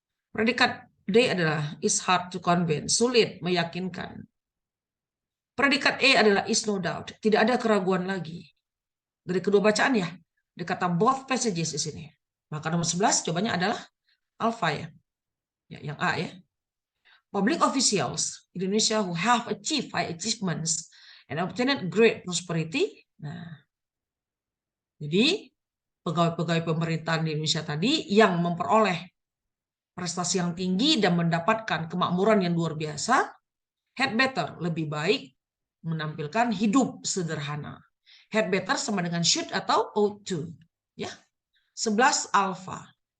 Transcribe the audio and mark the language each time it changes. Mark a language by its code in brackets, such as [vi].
[id] Predikat D adalah [en] is hard to convince, [id] sulit meyakinkan. Predikat E adalah [en] is no doubt, [id] tidak ada keraguan lagi. Dari kedua bacaan ya, ada kata [en] both passages [id] di sini. Maka nomor 11 jawabannya adalah alpha ya. Yang A ya. [en] Public officials Indonesia who have achieved high achievements and obtained great prosperity. [id] Nah, jadi pegawai-pegawai pemerintahan di Indonesia tadi yang memperoleh prestasi yang tinggi dan mendapatkan kemakmuran yang luar biasa, [en] had better, [id] lebih baik menampilkan hidup sederhana. [en] Had better [id] sama dengan should atau ought to. Ya. 11 alpha.